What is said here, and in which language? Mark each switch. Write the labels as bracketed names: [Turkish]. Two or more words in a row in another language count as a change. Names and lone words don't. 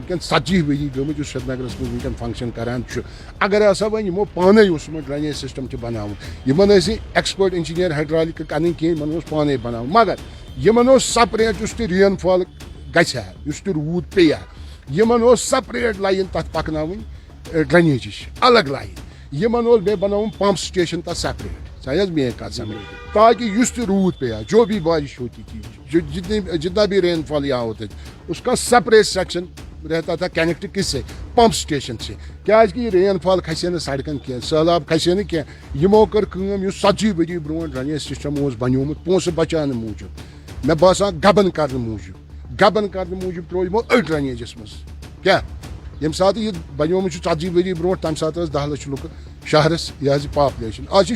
[Kashmiri] ونکیٚن 40 ؤری گٔمٕتۍ یُس سری نگرس منٛز ونکیٚن فنکشن کران چھُ اگر ہسا وۄنۍ یِمو پانے اوس یِمن [English] drainage system [Kashmiri] تہِ بناوُن یِمن ٲسۍ [English] expert engineer hydraulic [Kashmiri] انٕنۍ کینٛہہ یِمن اوس پانے بناوُن مگر یِمن اوس سپریٹ یُس تہِ [English] rain fall [Kashmiri] گژھِ ہا یُس تہِ روٗد پیٚیہِ ہا یِمن اوس [English] separate line [Kashmiri] تتھ پکناوٕنۍ ڈرینیجٕچ الگ لایِن یِمن اوس بیٚیہِ بناوُن [English] pump station [Kashmiri] تتھ سپریٹ سمجھ میری کتھ سمجھ تاکہ یُس تہِ روٗد پیٚیہِ ہا [Urdu] جو بھی بارش ہوتی تھی جتنا بھی رین فال یہاں ہوتا تھا اس کا سپریٹ سیکشن رہتا تھا کنیکٹ کس سے پمپ سٹیشن سے [Kashmiri] کیازکہ یہ [English] rain fall [Kashmiri] کھسے نہٕ سڑکن کینٛہہ سہلاب کھسے نہٕ کینٛہہ یِمو کٔر کٲم یُس 40 ؤری برونٛٹھ [English] drainage system [Kashmiri] اوس بنیومُت پونٛسہٕ بچاونہٕ موٗجوٗب مےٚ باسان گبن کرنہٕ موٗجوٗب ترٛوو یِمو أڑۍ ڈرینیجس منٛز کیٛاہ ییٚمہِ ساتہٕ یہِ بنیومُت چھُ 40 ؤری برونٛٹھ تمہِ ساتہٕ ٲس 10 لچھ لُکھ شہرس یہ پاپلیشن آج چھِ